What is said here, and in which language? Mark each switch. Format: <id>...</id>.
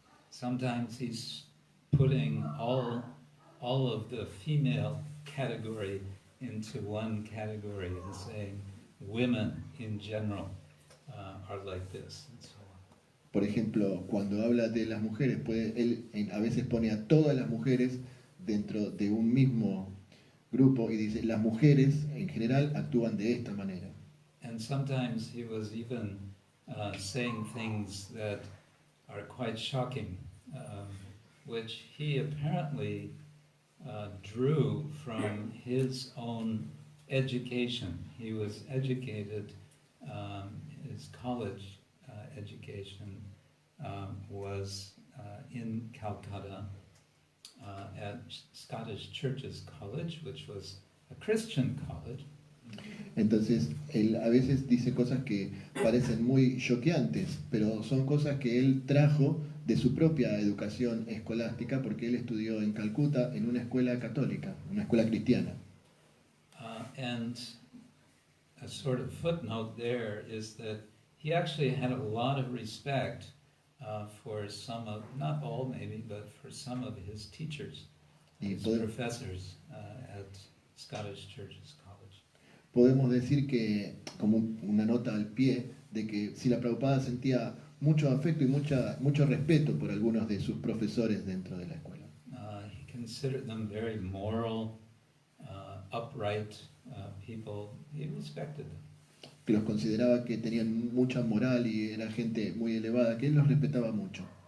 <en>Sometimes he's putting all of the female category into one category and saying women in general are like this and so on.</en> <es>Por ejemplo, cuando habla de las mujeres, él a veces pone a todas las mujeres dentro de un mismo grupo y dice las mujeres en general actúan de esta manera.</es> <en>And sometimes he was even saying things that are quite shocking, which he apparently drew from his own education. He was educated, his college education was in Calcutta at Scottish Churches College, which was a Christian college.</en> <es>Entonces, él a veces dice cosas que parecen muy choqueantes, pero son cosas que él trajo de su propia educación escolástica, porque él estudió en Calcuta en una escuela católica, una escuela cristiana.</es> <en>And a sort of footnote there is that he actually had a lot of respect for some of, not all maybe, but for some of his teachers, his professors at Scottish Churches College.</en> <es>Podemos decir que, como una nota al pie, de que Srila Prabhupada sentía mucho afecto y mucho respeto por algunos de sus profesores dentro de la escuela.</es> <en>He considered them very moral, upright people. He respected them.</en> <es>Que los consideraba que tenían mucha moral y era gente muy elevada, que él los respetaba mucho.</es>